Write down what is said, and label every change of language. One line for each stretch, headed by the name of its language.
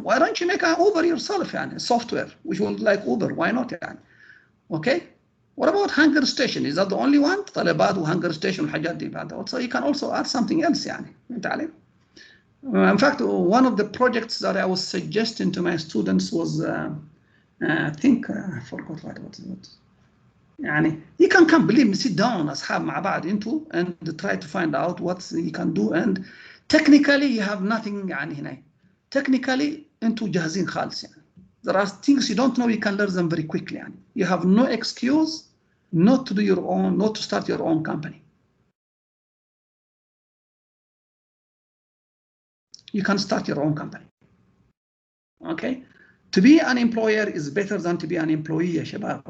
English: Why don't you make an Uber yourself يعني? Software which will like Uber. Why not يعني? Okay. What about hunger station? Is that the only one?
Arabic: طلبات وhunger station والحاجات دي بعد.
English: So you can also add something else يعني.
Arabic: فهمت علي?
English: In fact, one of the projects that I was suggesting to my students was, I think, I forgot what it was. يعني, you can come, believe me, sit down,
Arabic: أصحاب مع بعض
English: into and try to find out what you can do. And technically, you have nothing
Arabic: يعني هنا. Technically, أنتوا جاهزين خالص يعني.
English: There are things you don't know, you can learn them very quickly يعني. You have no excuse not to do your own, not to start your own company. You can start your own company. Okay, to be an employer is better than to be an employee
Arabic: يا شباب.